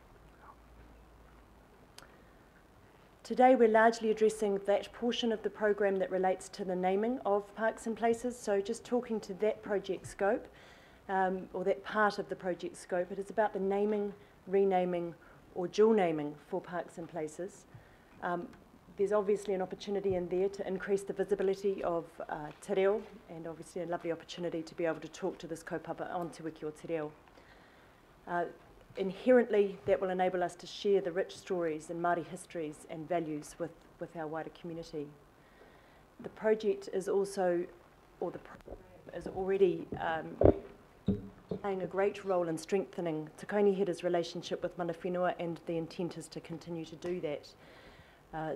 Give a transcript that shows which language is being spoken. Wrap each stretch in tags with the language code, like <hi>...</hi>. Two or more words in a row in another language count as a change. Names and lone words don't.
<en>Today we're largely addressing that portion of the program that relates to the naming of parks and places, so just talking to that project scope, or that part of the project scope. It is about the naming, renaming or dual naming for parks and places. There's obviously an opportunity in there to increase the visibility of</en> <mi>te reo,</mi> <en>and obviously a lovely opportunity to be able to talk to this kaupapa on Te Wiki o Te Reo. Inherently, that will enable us to share the rich stories and Māori histories and values with our wider community. The project is also, or the program is already playing a great role in strengthening Te Kainihira's relationship with</en> <mi>Mana Whenua,</mi> <en>and the intent is to continue to do that.</en>